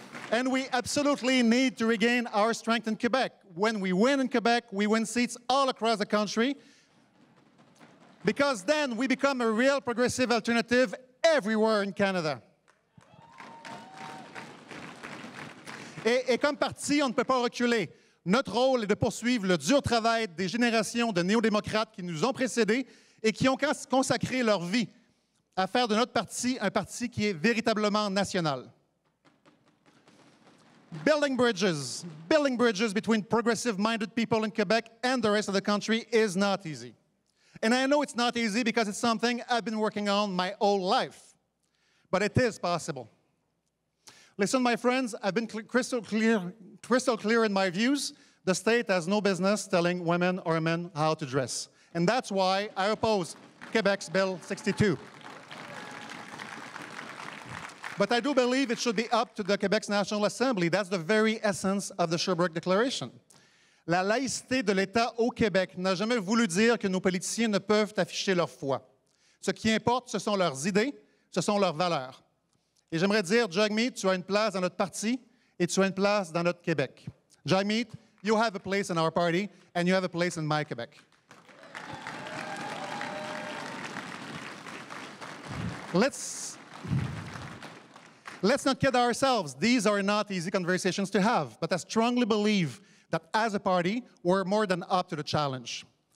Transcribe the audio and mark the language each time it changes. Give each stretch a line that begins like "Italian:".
English: And we absolutely need to regain our strength in Quebec. When we win in Quebec, we win seats all across the country. Because then we become a real progressive alternative everywhere in Canada.
French: Et comme parti, on ne peut pas reculer. Notre rôle est de poursuivre le dur travail des générations de néo-démocrates qui nous ont précédés et qui ont consacré leur vie à faire de notre parti un parti qui est véritablement national.
English: Building bridges between progressive-minded people in Quebec and the rest of the country is not easy. And I know it's not easy because it's something I've been working on my whole life. But it is possible. Listen, my friends, I've been crystal clear in my views. The state has no business telling women or men how to dress. And that's why I oppose Quebec's Bill 62. But I do believe it should be up to the Quebec's National Assembly. That's the very essence of the Sherbrooke Declaration.
French: La laïcité de l'État au Québec n'a jamais voulu dire que nos politiciens ne peuvent afficher leur foi. Ce qui importe, ce sont leurs idées, ce sont leurs valeurs. Et j'aimerais dire, Jagmeet, tu as une place dans notre parti et tu as une place dans notre Québec.
English: Jagmeet, you have a place in our party and you have a place in my Quebec. Let's not kid ourselves. These are not easy conversations to have, but I strongly believe that as a party, we're more than up to the challenge.